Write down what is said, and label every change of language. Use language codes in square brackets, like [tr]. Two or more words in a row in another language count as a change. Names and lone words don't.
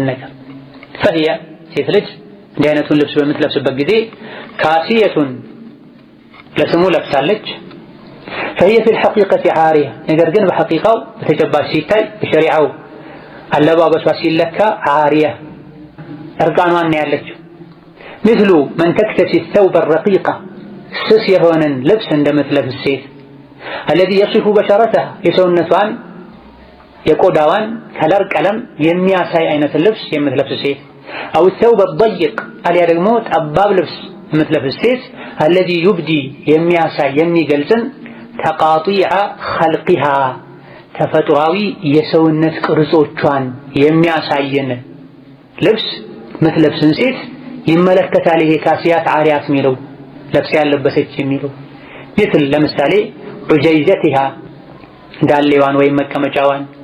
[am] ነገር ፈህየ ሴት ልጅ እንዲህ አይነቱን ልብስ በምትለብስበት ጊዜ ካሲየቱን ለስሙ ለብሳለች። [ar] فهي في الحقيقة عارية [am] ነገር ግን በሐቂቃው በተጨባጭ ሲታይ በሸሪዓው አለባበሷ ሲለካ ዓሪያ እርቃኗን ያለችው [ar] مثل من تكتسي الثوب الرقيق [am] ስስ የሆነን ልብስ እንደምትለብስ ሴት [ar] الذي يصف بشرتها የሰውነቷን [am] የቆዳዋን ከለር ቀለም የሚያሳይ አይነት ልብስ የምትለብስ ሴት [ar] أو الثوب الضيق [am] አልያ ደግሞ ጠባብ ልብስ የምትለብስ ሴት [ar] الذي يبدي [am] የሚያሳይ የሚገልጽን [ar] تقاطيع خلقها [am] ተፈጥሯዊ የሰውነት ቅርጾቿን የሚያሳየን ልብስ ምትለብስን ሴት ይመለከታል። ይሄ [ar] كاسيات عاريات [am] ሚለው ለብስ ያለበሰች የሚለው ይትል ለምሳሌ ዑጀይዘቲሃ ዳሌዋን ወይም መቀመጫዋን